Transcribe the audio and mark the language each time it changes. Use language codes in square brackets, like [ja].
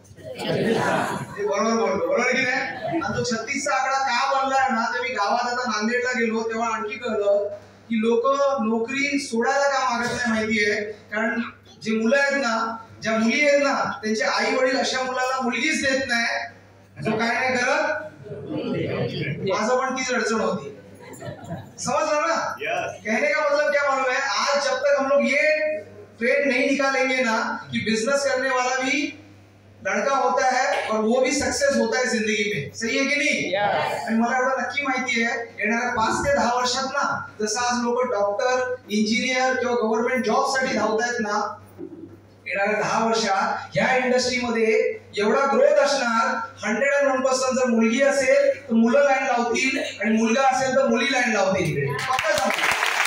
[mr] बरोबर बोलतो, बरोबर की नाही? आणि तो 36चा आकडा का बनलाय ना, तर मी गावात आता नांदेडला गेलो तेव्हा आणखी कळलं की लोक नोकरी सोडायला का मागत नाही माहितीये? कारण जे मुलं आहेत ना, ज्या मुली आहेत ना, त्यांचे आई वडील अशा मुलाला मुलगीच देत नाही जो काय नाही करत. माझं पण तीच अडचण होती. [hi] समझ ना? कहने का मतलब क्या मालूम है? आज जब तक हम लोग ये ट्रेड नहीं निकालेंगे ना कि बिजनेस करने वाला भी लड़का होता है और वो भी सक्सेस होता है जिंदगी में, सही है [mr] की नाही? आणि मला एवढं नक्की माहिती आहे येणाऱ्या 5 ते 10 वर्षात ना, जसं आज लोक डॉक्टर, इंजिनियर किंवा गव्हर्नमेंट जॉब साठी धावतायत ना, येणाऱ्या 10 वर्षात ह्या इंडस्ट्रीमध्ये एवढा ग्रोथ असणार. 101% जर मुलगी असेल तर मुलं लाईन लावतील आणि मुलगा असेल तर मुली लाईन लावतील.